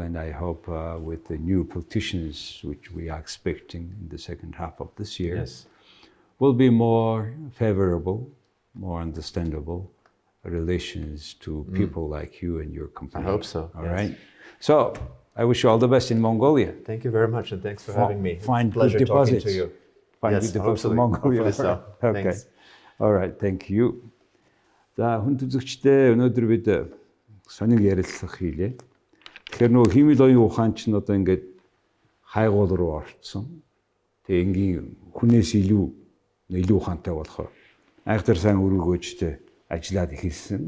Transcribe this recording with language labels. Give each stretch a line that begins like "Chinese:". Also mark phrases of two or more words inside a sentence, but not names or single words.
English: And I hope with the new politicians, which we are expecting in the second half of this year, will be more favorable, more understandable relations to people like you and your company. I hope so. All right. So I wish you all the best in Mongolia. Thank you very much, and thanks for having me. Find Pleasure good talking deposits. to you. Find good deposits in Mongolia. Hopefully so. Okay. Thanks. All right. Thank you.
Mongolian: За, хүн үзэгчдээ өнөөдөр бид сонин ярилцлага хийлээ. Тэгэхээр нөгөө Хиймэл оюун ухаан чинь одоо ингээд хайгуул руу орцсон. Тэгээ энгийн хүнээс илүү ухаантай болохоор айхтар сайн өргөгөөжтэй ажиллаад эхэлсэн.